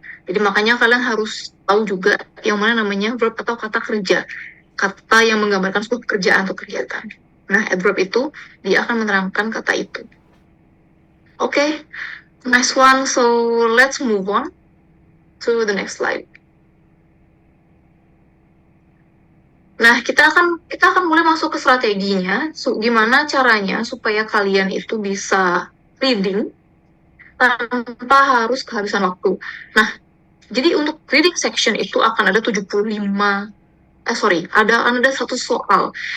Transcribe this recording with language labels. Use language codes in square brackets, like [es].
[id] Jadi makanya kalian harus tahu juga yang mana namanya verb atau kata kerja. Kata yang menggambarkan sebuah pekerjaan atau kegiatan. Nah, adverb itu dia akan menerangkan kata itu. [en] Oke, next one. So let's move on to the next slide. [id] Nah, kita akan mulai masuk ke strateginya. Gimana caranya supaya kalian itu bisa reading tanpa harus kehabisan waktu. Nah, jadi untuk reading section itu akan ada 75, ada satu soal.